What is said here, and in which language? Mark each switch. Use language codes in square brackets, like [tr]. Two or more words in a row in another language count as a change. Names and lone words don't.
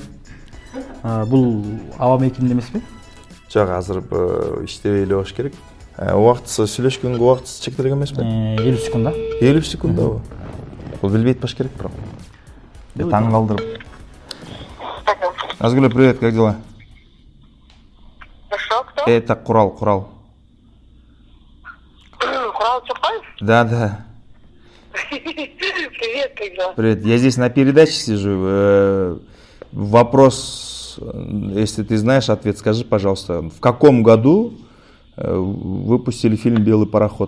[ky] Бул аба мейкинде эмеспи? Жок, азыр иштебей эле болуш керек. Убактысы сүйлөшкөнгө убактысы чектелген эмеспи? 50 секунд. 50 секундабы? Бул билбейт баш керек бирок. Таң калдырып. Назгуля, [ru] привет, как дела? Хорошо, кто? Это Курал. Курал Чокоев? Да. Привет, как дела? Привет, я здесь на передаче сижу. Вопрос, если ты знаешь ответ, скажи, пожалуйста, в каком году выпустили фильм «Белый пароход»?